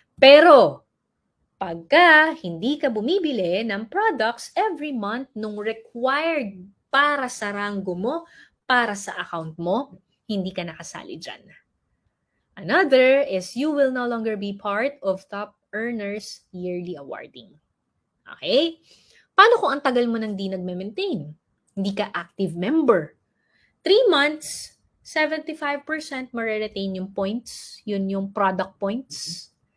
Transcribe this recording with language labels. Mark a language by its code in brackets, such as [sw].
[tl] Pero, pagka hindi ka bumibili ng products every month nung required para sa ranggo mo, para sa account mo, hindi ka nakasali dyan. [en] Another is you will no longer be part of top earners yearly awarding. Okay? [tl] Paano kung ang tagal mo nang di nagme-maintain? Hindi ka active member. 3 months, 75% ma-retain yung points. Yun yung product points.